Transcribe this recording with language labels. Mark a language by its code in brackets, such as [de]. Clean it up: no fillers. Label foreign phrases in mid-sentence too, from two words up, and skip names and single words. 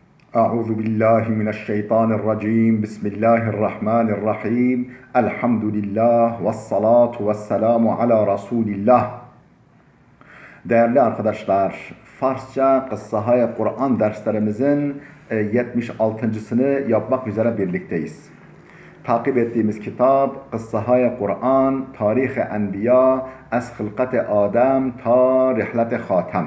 [ar] أعوذ بالله من الشيطان الرجيم بسم الله الرحمن الرحيم الحمد لله والصلاة والسلام على رسول الله. [tr] Değerli arkadaşlar, Farsça Kıssahay Kur'an derslerimizin 76.sını yapmak üzere birlikteyiz. Takip ettiğimiz kitap Kıssahay Kur'an, Tarih-i Enbiya, Ez Hılkat-ı Adem ta Rihlet-i Hatem.